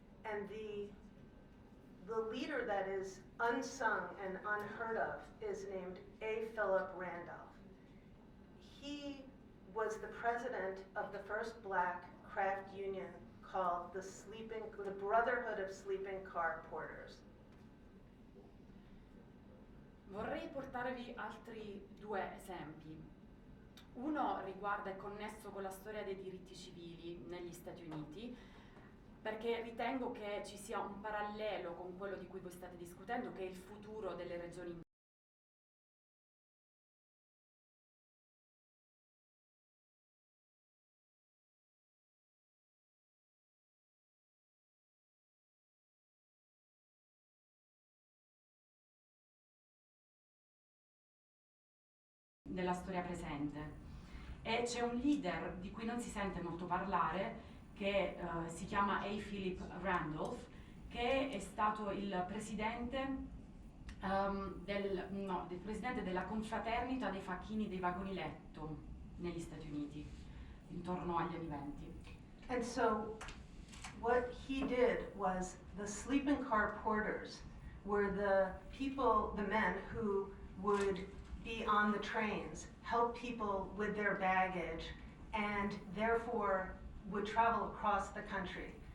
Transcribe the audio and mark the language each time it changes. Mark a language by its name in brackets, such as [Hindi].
[English] And the leader that is unsung and unheard of is named A. Philip Randolph. He was the president of the first black craft union called the Brotherhood of Sleeping Car Porters. [Italian] Vorrei portarvi altri due esempi. Uno riguarda è connesso con la storia dei diritti civili negli Stati Uniti, perché ritengo che ci sia un parallelo con quello di cui voi state discutendo, che è il futuro delle regioni della storia presente. E c'è un leader di cui non si sente molto parlare che si chiama A. Philip Randolph, che è stato il presidente del presidente della confraternita dei facchini dei vagoni letto negli Stati Uniti intorno agli anni 20. [English] And so what he did was the sleeping car porters were the people, the men who would be on the trains, help people with their baggage, and therefore would travel across the country.